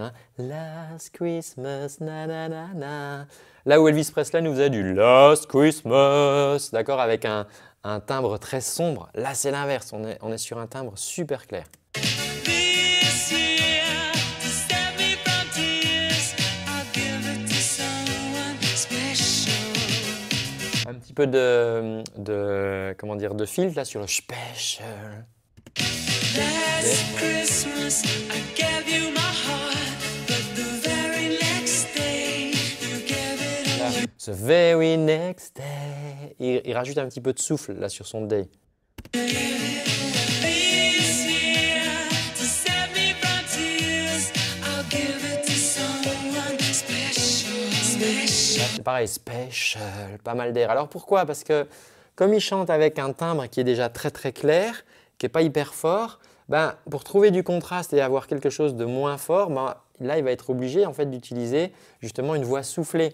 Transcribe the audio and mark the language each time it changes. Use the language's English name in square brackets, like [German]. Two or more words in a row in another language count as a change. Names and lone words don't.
[French] Hein. [English] Last Christmas, na na na na. [French] Là où Elvis Presley nous faisait du Last Christmas, d'accord, avec un timbre très sombre. Là, c'est l'inverse. On est sur un timbre super clair. Un petit peu de filtre là sur le special. [English] Last Christmas, I gave you my heart, but the very next day, you gave it away. The very next day. [French] Il rajoute un petit peu de souffle là sur son day. C'est pareil, special, pas mal d'air. Alors pourquoi? Parce que comme il chante avec un timbre qui est déjà très très clair, qui n'est pas hyper fort, pour trouver du contraste et avoir quelque chose de moins fort, là il va être obligé en fait, d'utiliser justement une voix soufflée.